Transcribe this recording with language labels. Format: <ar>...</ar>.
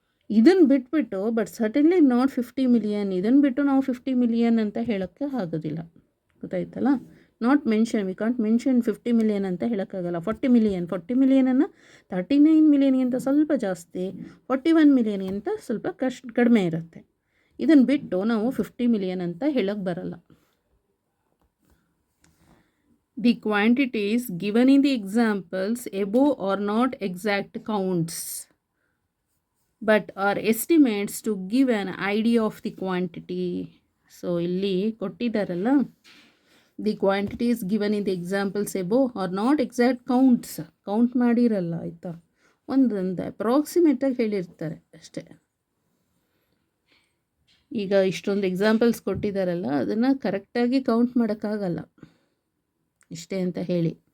<kn>ಇದನ್ನು ಬಿಟ್ಬಿಟ್ಟು</kn> <en>but certainly not 50 million,</en> <kn>ಇದನ್ನು ಬಿಟ್ಟು ನಾವು 50 million ಅಂತ ಹೇಳೋಕ್ಕೆ ಆಗೋದಿಲ್ಲ. ಗೊತ್ತಾಯ್ತಲ್ಲ.</kn> <en>not mention, we can't mention 50 million</en> <kn>ಅಂತ ಹೇಳೋಕ್ಕಾಗಲ್ಲ. 40 ಮಿಲಿಯನನ್ನು 39 ಮಿಲಿಯನ್ಗಿಂತ ಸ್ವಲ್ಪ ಜಾಸ್ತಿ, 41 ಮಿಲಿಯನ್ಗಿಂತ ಸ್ವಲ್ಪ ಕಡಿಮೆ ಇರುತ್ತೆ. ಇದನ್ನು ಬಿಟ್ಟು ನಾವು 50 ಮಿಲಿಯನ್ ಅಂತ ಹೇಳೋಕ್ಕೆ ಬರಲ್ಲ.</kn> <en>The quantities given in the examples above are not exact counts, but are estimates to give an idea of the quantity.</en> <kn>So ಇಲ್ಲಿ ಕೊಟ್ಟಿದ್ದಾರಲ್ಲ,</kn> <en>the quantities given in the examples above are not exact counts,</en> <kn>count ಮಾಡಿರಲ್ಲ ಆಯಿತಾ, ಒಂದೊಂದು ಅಪ್ರಾಕ್ಸಿಮೇಟಾಗಿ ಹೇಳಿರ್ತಾರೆ ಅಷ್ಟೇ. ಈಗ ಇಷ್ಟೊಂದು examples ಕೊಟ್ಟಿದ್ದಾರಲ್ಲ, ಅದನ್ನು ಕರೆಕ್ಟಾಗಿ ಕೌಂಟ್ ಮಾಡೋಕ್ಕಾಗಲ್ಲ, ಇಷ್ಟೇ ಅಂತ ಹೇಳಿ.</kn>